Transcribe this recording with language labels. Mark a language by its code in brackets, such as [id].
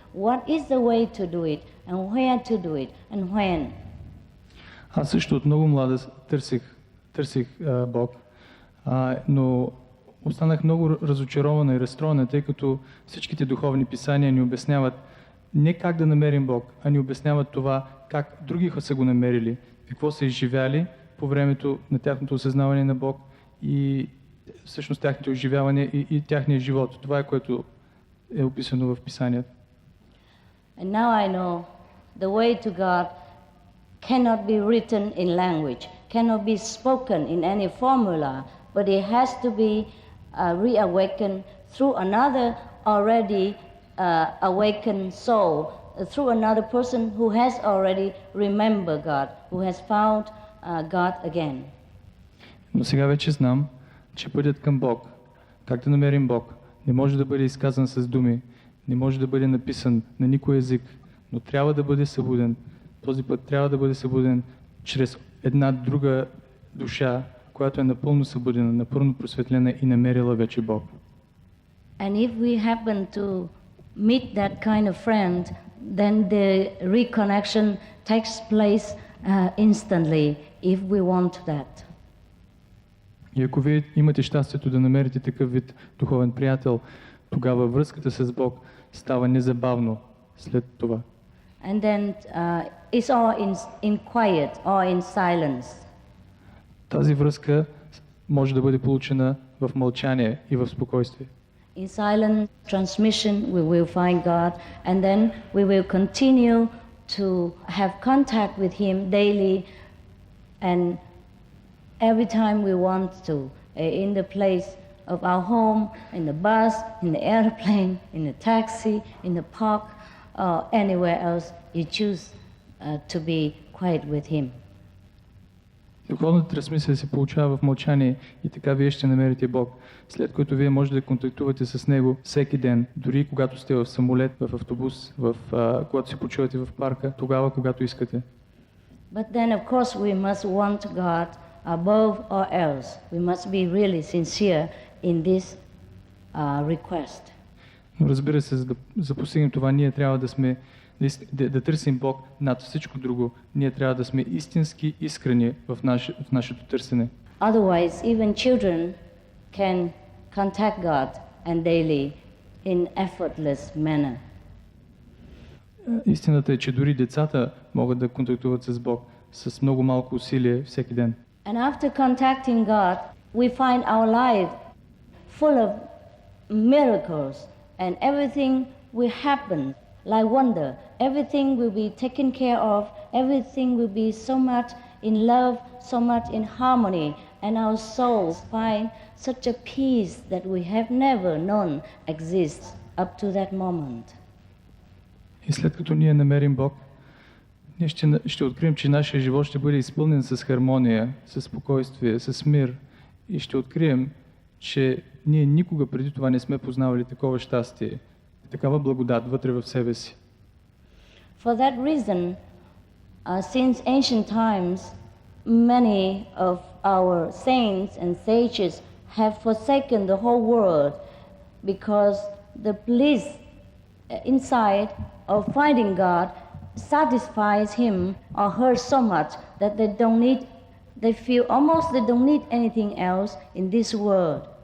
[en] What is the way to do it and where to do it and when? [bg] Аз също от много млада търсих Бог, но останах много разочарована и разстроена, тъй като всичките духовни писания ни обясняват не как да намерим Бог, а ни обясняват това как други са го намерили, какво са изживяли по времето на тяхното осъзнаване на Бог и всъщност тяхното изживяване и тяхния живот. Това е което е описано в писанията. [en] And now I know the way to God cannot be written in language, cannot be spoken in any formula, but it has to be reawakened through another already awakened soul, through another person who has already remembered God, who has found God again. [bg] Но сега вече знам, че пътят към Бог, как да намерим Бог, не може да бъде изказан с думи, не може да бъде написан на никой език, но трябва да бъде събуден. Този път трябва да бъде събуден чрез една друга душа, която е напълно събудена, напълно просветлена и намерила вече Бог. [en] And if we happen to meet that kind of friend, then the reconnection takes place instantly if we want that. [bg] И ако вие имате щастието да намерите такъв вид духовен приятел, тогава връзката с Бог става незабавно след това. [en] And then it's all in quiet or in silence. [bg] Тази връзка може да бъде получена в мълчание и в спокойствие. [en] In silent transmission we will find God, and then we will continue to have contact with Him daily and every time we want to, in the place of our home, in the bus, in the airplane, in the taxi, in the park, or anywhere else you choose to be quiet with Him. [bg] Духовната трансмисия се получава в мълчание и така вие ще намерите Бог, след което вие можете да контактувате с Него всеки ден, дори когато сте в самолет, в автобус, когато се почувате в парка, тогава, когато искате. [en] But then of course we must want God above all else. We must be really sincere in this request. [bg] Но разбира се, за да постигнем това, ние трябва да търсим Бог над всичко друго. Ние трябва да сме истински искрени в нашето търсене. [en] Otherwise, even children can contact God and daily in effortless manner. [bg] Истината е, че дори децата могат да контактуват с Бог с много малко усилие всеки ден. [en] And after contacting God, we find our life full of miracles and everything will happen like wonder. Everything will be taken care of. Everything will be so much in love, so much in harmony, and our souls find such a peace that we have never known exists up to that moment. [bg] И след като ние намерим Бог, ние ще открием, че нашия живот ще бъде изпълнен с хармония, с спокойствие, с мир. И ще открием, че ние никога преди това не сме познавали такова щастие, такава благодат вътре в себе си. [en] For that reason, since ancient times, many of our saints and sages have forsaken the whole world because the bliss inside of finding God satisfies him or her so much that they feel almost they don't need anything else in this world.